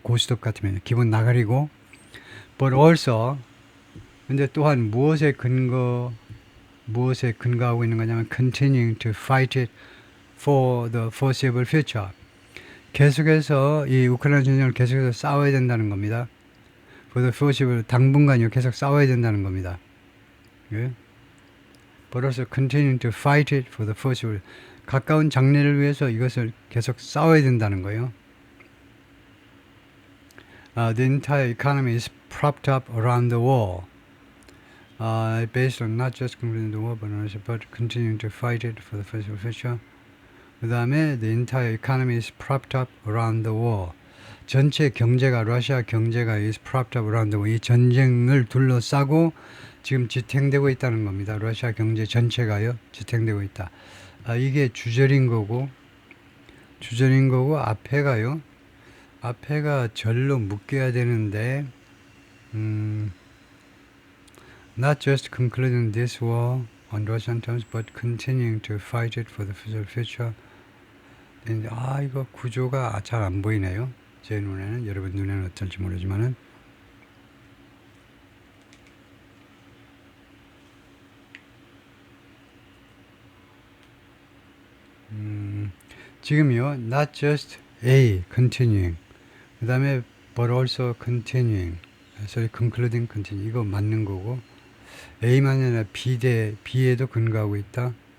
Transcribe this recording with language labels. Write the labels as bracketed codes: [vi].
[ko] 고스톱 같으면 기본 나가리고 [en] but also [ko] 근데 또한 무엇에 근거하고 있는 거냐면 [en] continuing to fight it for the foreseeable future. [ko] 계속해서 이 우크라이나 전쟁을 계속해서 싸워야 된다는 겁니다. [en] for the foreseeable [ko] 당분간요 계속 싸워야 된다는 겁니다. 예? [en] but also continuing to fight it for the foreseeable. [ko] 가까운 장래를 위해서 이것을 계속 싸워야 된다는 거예요. [en] The entire economy is propped up around the war. Based on not just concluding the war, but continuing to fight it for the foreseeable future. [ko] 그 다음에 [en] the entire economy is propped up around the war. [ko] 전체 경제가 러시아 경제가 [en] is propped up around the war. [ko] 이 전쟁을 둘러싸고 지금 지탱되고 있다는 겁니다. 러시아 경제 전체가요 지탱되고 있다. 이게 주절인 거고 앞에가요. 앞에가 절로 묶여야 되는데 [en] not just concluding this war on Russian terms, but continuing to fight it for the future. [ko] 이거 구조가 잘 안 보이네요. 제 눈에는 여러분 눈에는 어떨지 모르지만은 지금요 [en] not just A continuing [ko] 그 다음에 [en] but also continuing sorry concluding continue [ko] 이거 맞는 거고 A만 아니라 B에도 근거하고 있다.